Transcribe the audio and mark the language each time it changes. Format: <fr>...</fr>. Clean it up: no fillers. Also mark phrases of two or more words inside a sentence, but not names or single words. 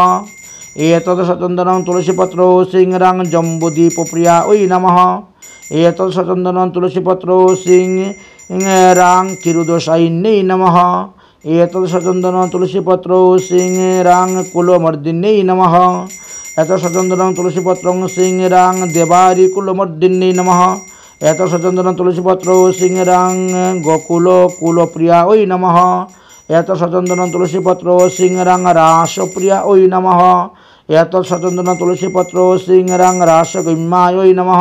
<sa>এতৎ সচন্দন তুলসীপত্র সিংরাং জম্বুদীপপ্রিয়ায় নমঃ। এতৎ সচন্দন তুলসীপত্র সিংরাং ক্ষীরোদশায়িন্যৈ নমঃ। এতৎ সচন্দন তুলসীপত্র সিংরাং কুলমর্দিন্যৈ নমঃ। এত সচন্দনং তুলসীপত্রং সিংরাং দেবারিকুলমর্দিন্যৈ নমঃ। এত সচন্দনং তুলসীপত্র সিংরাং গোকুল কুলপ্রিয়া ওই নমঃ। এত সচন্দনং তুলসীপত্র সিংরাং রাসপ্রিয়া ওই নমঃ। এত সচন্দনং তুলসীপত্র সিংরাং রাসগম্যায় নমঃ।</sa>